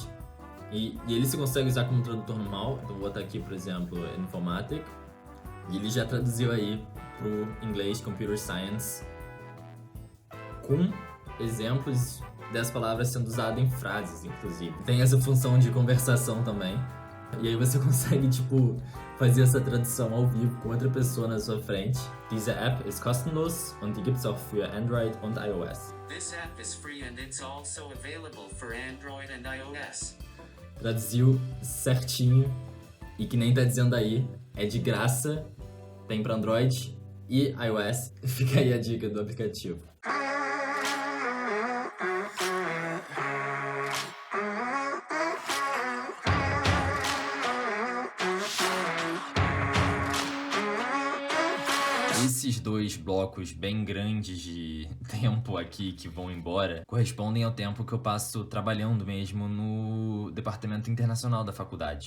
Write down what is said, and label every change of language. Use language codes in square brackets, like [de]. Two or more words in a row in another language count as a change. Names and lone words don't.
[pt] E ele se consegue usar como tradutor normal, então vou botar aqui, por exemplo, Informatic, e ele já traduziu aí pro inglês [en] Computer Science, [pt] com exemplos das palavras sendo usadas em frases, inclusive. Tem essa função de conversação também, e aí você consegue, tipo, fazer essa tradução ao vivo com outra pessoa na sua frente. [de] Diese App ist kostenlos und die gibt's auch für Android und iOS. [en] This app is free and it's also available for Android and iOS. [pt] Traduziu certinho e que nem tá dizendo aí, é de graça, tem para Android e iOS. Fica aí a dica do aplicativo. Esses dois blocos bem grandes de tempo aqui que vão embora correspondem ao tempo que eu passo trabalhando mesmo no departamento internacional da faculdade.